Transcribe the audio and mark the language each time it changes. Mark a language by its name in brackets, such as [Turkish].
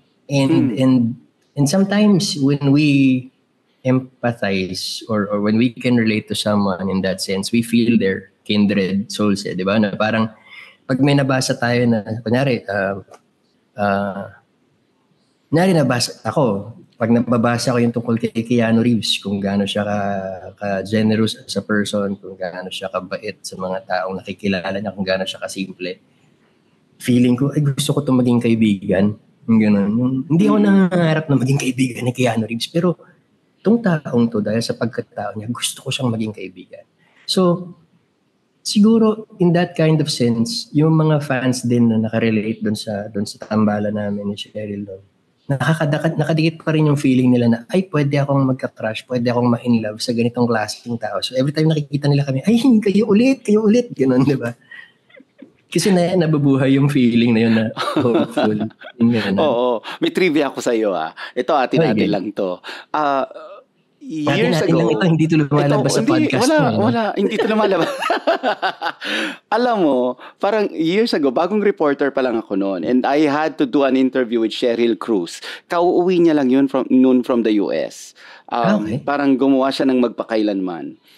[English] And sometimes when we empathize or when we can relate to someone in that sense, we feel their kindred souls, 'di ba? [Filipino] Na parang pag may nabasa tayo na kunyari nabasa ako, pag nababasa ko yung tungkol kay Keanu Reeves, kung gaano siya ka-generous [English] as a person, [Filipino] kung gaano siya kabait sa mga taong nakikilala niya, kung gaano siya kasimple, feeling ko, gusto ko itong maging kaibigan. Ganun. Hindi ako nangangarap na maging kaibigan ni Keanu Reeves, pero itong taong to, dahil sa pagkatao niya, gusto ko siyang maging kaibigan. So, siguro, [English] in that kind of sense, [Filipino] yung mga fans din na nakarelate doon sa tambala namin ni Sheryl doon, nakadikit pa rin yung feeling nila na, pwede akong magka-crush, pwede akong ma-in-love sa ganitong klaseng tao. So every time nakikita nila kami, kayo ulit, gano'n, di ba? Kasi nabubuhay yung feeling na yun na hopeful. Oo, may trivia ako sa iyo Ito, atin-atin lang to. Years ago, lang ito, hindi ito lumalabas sa podcast mo. Wala, hindi ito lumalabas. Alam mo, parang [English] years ago, [Filipino] bagong reporter pa lang ako noon, [English] and I had to do an interview with Sheryl Cruz. [Filipino] Kauuwi niya lang yun from the US. [English] Okay. [Filipino] Parang gumawa siya ng magpakailanman.